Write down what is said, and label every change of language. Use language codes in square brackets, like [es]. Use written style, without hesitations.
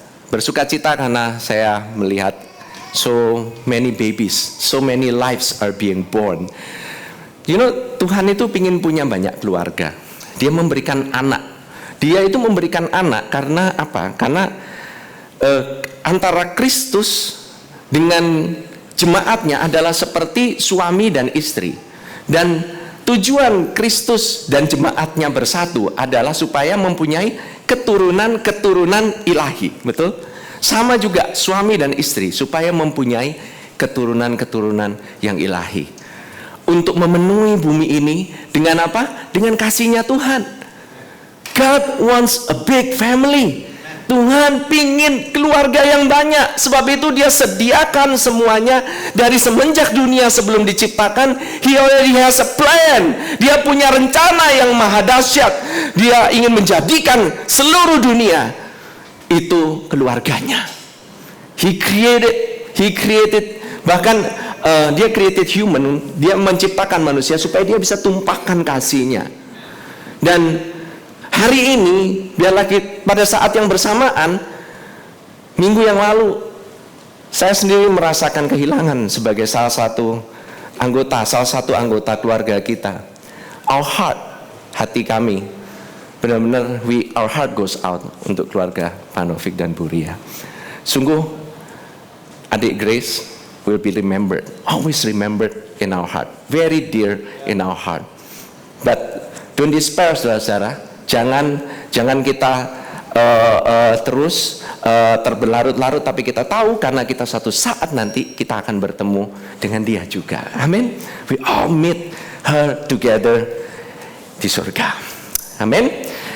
[id] Bersukacita karena saya melihat [en] so many babies, so many lives are being born. [id] Tuhan itu ingin punya banyak keluarga. Dia memberikan anak. Dia itu memberikan anak karena apa? Karena antara Kristus dengan jemaatnya adalah seperti suami dan istri. Dan tujuan Kristus dan jemaatnya bersatu adalah supaya mempunyai keturunan-keturunan ilahi. Betul? Sama juga suami dan istri supaya mempunyai keturunan-keturunan yang ilahi. Untuk memenuhi bumi ini dengan apa? Dengan kasih-Nya Tuhan. [en] God wants a big family. [id] Tuhan pingin keluarga yang banyak. Sebab itu Dia sediakan semuanya dari semenjak dunia sebelum diciptakan. [en] He already has a plan. [id] Dia punya rencana yang maha dahsyat. Dia ingin menjadikan seluruh dunia itu keluarganya. [en] He created [id] bahkan Dia [en] created human. [id] Dia menciptakan manusia supaya Dia bisa tumpahkan kasih-Nya. Dan hari ini, biarlah pada saat yang bersamaan, minggu yang lalu, saya sendiri merasakan kehilangan sebagai salah satu anggota keluarga kita. [en] Our heart, [id] hati kami, benar-benar [en] our heart goes out [id] untuk keluarga Panovik dan Buria. Sungguh, adik [en] Grace will be remembered, always remembered in our heart, very dear in our heart. But don't despair, [id] saudara-saudara. Jangan kita terus terberlarut-larut, tapi kita tahu karena kita suatu saat nanti kita akan bertemu dengan Dia juga. Amin. [en] We all meet her together [id] di surga. Amin.